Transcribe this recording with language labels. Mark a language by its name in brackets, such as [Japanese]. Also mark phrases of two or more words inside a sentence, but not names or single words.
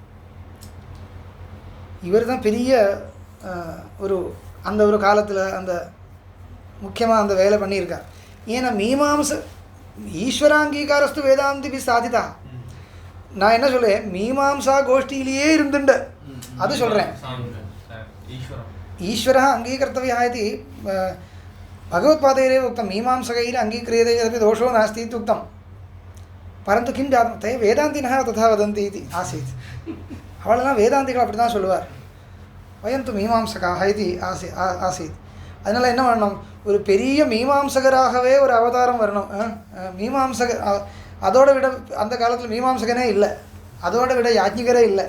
[Tamil] இவர் தான் பெரிய அந்த ஒரு காலத்தில் அந்த முக்கியமாக அந்த வேலை பண்ணியிருக்கார். [Sanskrit] ஏன்னா मीमांस ईश्वराङ्गीकारस्तु वेदान्ति साधिता. [Tamil] நான் என்ன சொல்கிறேன், மீமாம்சா கோஷ்டியிலேயே இருந்துண்டு அது சொல்கிறேன். [Sanskrit] ஈஸ்வரः अङ्गीकर्तव्यः इति भगवत्पादैरेव उक्तं. मीमांसकैः अङ्गीक्रियते चेदपि दोषो नास्ति इति उक्तं. परन्तु किं जातं, ते वेदान्तिनः तथा वदन्ति इति आसीत्. [Tamil] அவளெல்லாம் வேதாந்திகள் அப்படி தான் சொல்லுவார். [Sanskrit] वयन्तु मीमांसका इति आसीत्. [Tamil] அதனால் என்ன பண்ணணும், ஒரு பெரிய மீமாம்சகராகவே ஒரு அவதாரம் வரணும். மீமாம்சகர் அதோட விட அந்த காலத்தில் மீமாம்சகனே இல்லை, அதோட விட யாஜ்ஞிகரே இல்லை.